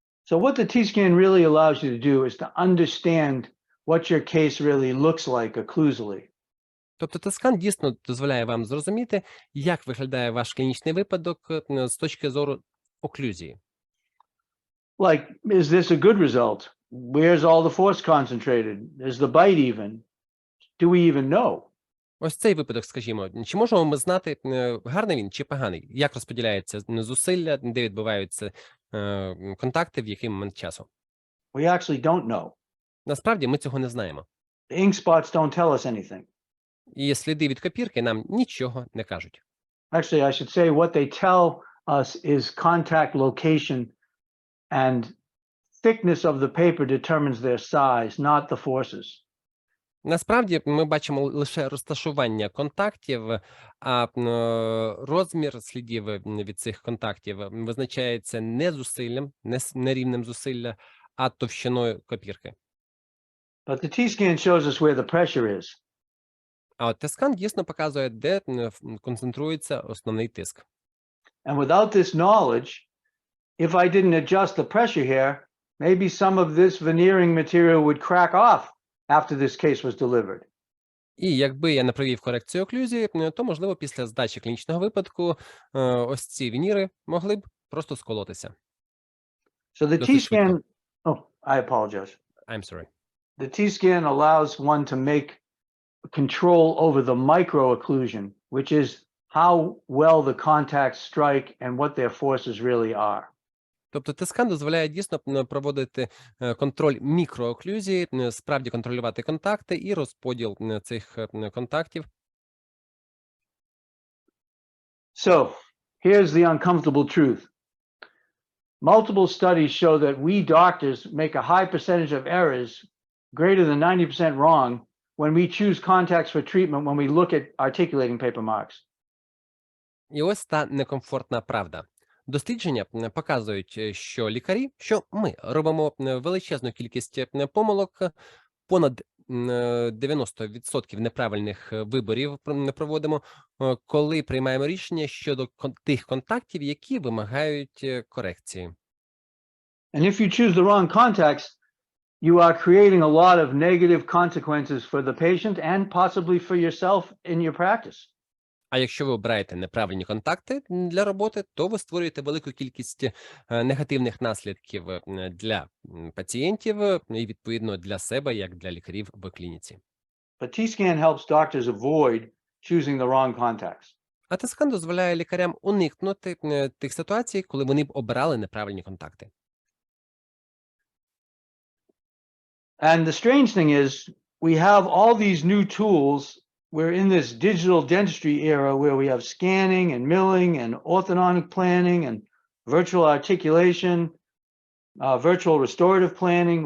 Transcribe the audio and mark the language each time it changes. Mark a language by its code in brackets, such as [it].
[en] So what the T-scan really allows you to do is to understand what your case really looks like occlusally. [uk] Тобто T-скан дійсно дозволяє вам зрозуміти, як виглядає ваш клінічний випадок з точки зору оклюзії. [en] Like, is this a good result? Where's all the force concentrated? Is the bite even? Do we even know? [uk] Ось цей випадок, скажімо, чи можемо ми знати, гарний він чи поганий? Як розподіляється зусилля, де відбуваються контакти, в який момент часу? [en] We actually don't know. [uk] Насправді ми цього не знаємо. [en] The ink spots don't tell us anything. [uk] І сліди від копірки нам нічого не кажуть. [en] Actually, I should say what they tell us is contact location, and thickness of the paper determines their size, not the forces. [uk] Насправді ми бачимо лише розташування контактів, а розмір слідів від цих контактів визначається не зусиллям, не рівнем зусилля, а товщиною копірки. [en] But the T-scan shows us where the pressure is. [uk] А от T-скан дійсно показує, де концентрується основний тиск. [en] And without this knowledge, if I didn't adjust the pressure here, maybe some of this veneering material would crack off after this case was delivered. [uk] І якби я не провів корекцію оклюзії, то, можливо, після здачі клінічного випадку ось ці вініри могли б просто сколотися. [en] So the [uk] Досить швидко. [en] T-scan, oh, I apologize. I'm sorry. The T-scan allows one to make control over the micro-occlusion, which is how well the contacts strike and what their forces really are. [uk] Тобто T-скан дозволяє дійсно проводити контроль мікрооклюзії, справді контролювати контакти і розподіл цих контактів. [en] So here's the uncomfortable truth. Multiple studies show that we doctors make a high percentage of errors, greater than 90% wrong, when we choose contacts for treatment when we look at articulating paper marks. [uk] І ось та некомфортна правда. Дослідження показують, що лікарі, що ми робимо величезну кількість помилок, понад 90% неправильних виборів не проводимо, коли приймаємо рішення щодо тих контактів, які вимагають корекції. [en] And if you choose the wrong contacts, you are creating a lot of negative consequences for the patient and possibly for yourself in your practice. [uk] А якщо ви обираєте неправильні контакти для роботи, то ви створюєте велику кількість негативних наслідків для пацієнтів і, відповідно, для себе, як для лікарів в клініці. [en] But T-scan helps doctors avoid choosing the wrong contacts. [uk] А T-скан дозволяє лікарям уникнути тих ситуацій, коли вони б обирали неправильні контакти. [en] And the strange thing is, we have all these new tools. We're in this digital dentistry era where we have scanning and milling and orthodontic planning and virtual articulation, virtual restorative planning.